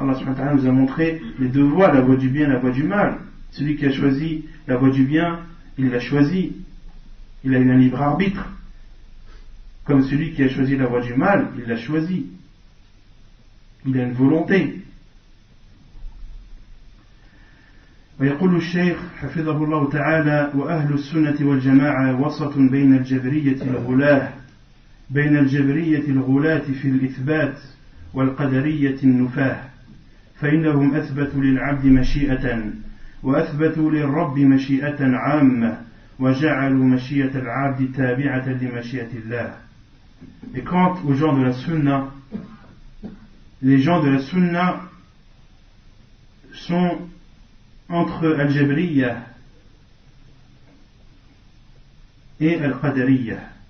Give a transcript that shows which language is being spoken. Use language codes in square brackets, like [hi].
[fr] Allah subhanahu wa ta'ala nous a montré les deux voies, la voie du bien et la voie du mal. Celui qui a choisi la voie du bien, il l'a choisi, il a eu un libre arbitre. Comme celui qui a choisi la voie du mal, il l'a choisi, il a une volonté. [ar] ويقول الشيخ حفظه الله تعالى: وأهل السنة والجماعة وسط بين الجبرية الغلاة في الإثبات والقدرية النفاة، فإنهم أثبتوا للعبد مشيئة وأثبتوا للرب مشيئة عامة وجعلوا مشيئة العبد تابعة لمشيئة الله. [fr] Et quant aux gens de la Sunna, les gens de la Sunna sont entre Al-Jabriya et Al-Qadariya.